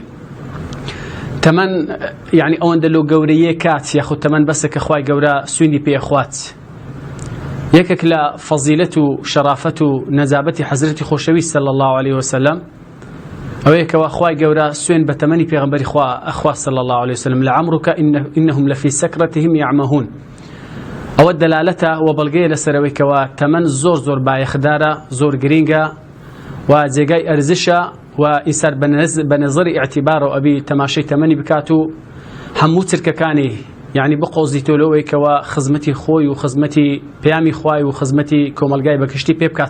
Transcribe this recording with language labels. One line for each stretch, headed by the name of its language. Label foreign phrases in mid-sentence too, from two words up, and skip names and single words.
Central Kurdish: تەمەن یعنی ئەوەندە لەو گەورەیە کات یاخود تەمەن بەسە کە خوای گەورە سوێندی پێخوات. یەکێک لە فەزیلەت و شەرافەت و نەجابەتی حەزرەتی خۆشەویست
Arabic: صلی الله عليه وسلم
Central Kurdish: ئەوەیە کەوا خوای گەورە سوێن بە تەمەنی پێغەمبەری خوا
Arabic: صلی الله عليه وسلم لعمرك إنهم لفي سكرتهم يعمهون.
Central Kurdish: ئەوە دەلالەتە و بەڵگەیە لەسەرەوەی کەوا تەمەن زۆر زۆر بایەخدارە، زۆر گرینگە و جێگای ئەرزشە و ئینسان بە نەزەری ئیعتیبارەوە ئەبی تەماشای تەمەنی بکات و هەموو چرکەکانی یعنی بقۆزیتۆ لەوەی کەوا خزمەتی خۆی و خزمەتی پەیامی خوای و خزمەتی کۆمەلگای بەگشتی پێ بکات.